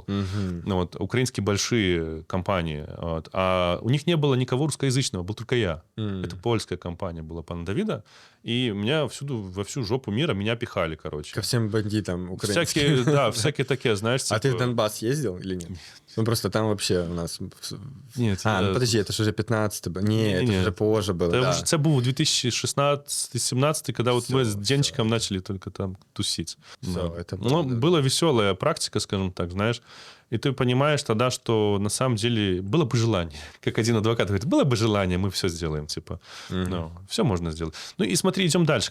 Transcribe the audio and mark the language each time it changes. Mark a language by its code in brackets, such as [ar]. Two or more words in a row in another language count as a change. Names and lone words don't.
[ru] Вот, украинские большие компании. Вот, а у них не было никого русскоязычного, был только я. Это польская компания была, пана Давида. И меня во всю жопу мира меня пихали, короче. Ко всем бандитам украинским. Всякие такие, знаешь. А ты в Донбасс ездил или нет? Ну, просто там вообще у нас... Нет. Ну подожди, это ж уже 15-й был. [uk] Ні, це вже позже було. Це був 2016-17, [ru] когда вот мы с Денчиком начали только там тусить. Была веселая практика, скажем так, знаешь. И ты понимаешь тогда, что на самом деле было бы желание. Как один адвокат говорит, было бы желание, мы все сделаем. Типа, все можно сделать. Ну и смотри, идем дальше.